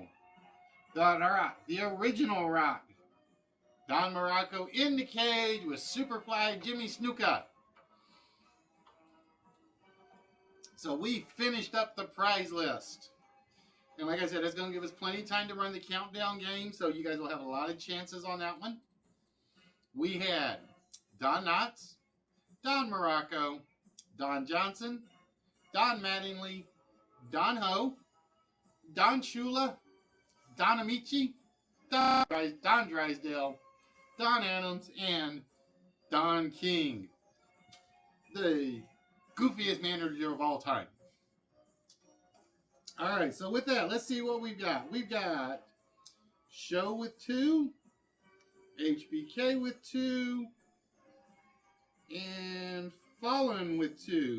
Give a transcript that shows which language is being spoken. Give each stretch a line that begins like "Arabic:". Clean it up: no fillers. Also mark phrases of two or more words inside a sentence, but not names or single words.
English: The Rock, the original Rock. Don Morocco in the cage with Superfly Jimmy Snuka. So we finished up the prize list. And like I said, it's going to give us plenty of time to run the countdown game, so you guys will have a lot of chances on that one. We had Don Knotts, Don Morocco, Don Johnson, Don Mattingly, Don Ho, Don Shula, Don Amici, Don Drysdale, Don Adams, and Don King, the goofiest manager of all time. All right, so with that, let's see what we've got. We've got Show with 2, HBK with 2, and Fallen with 2.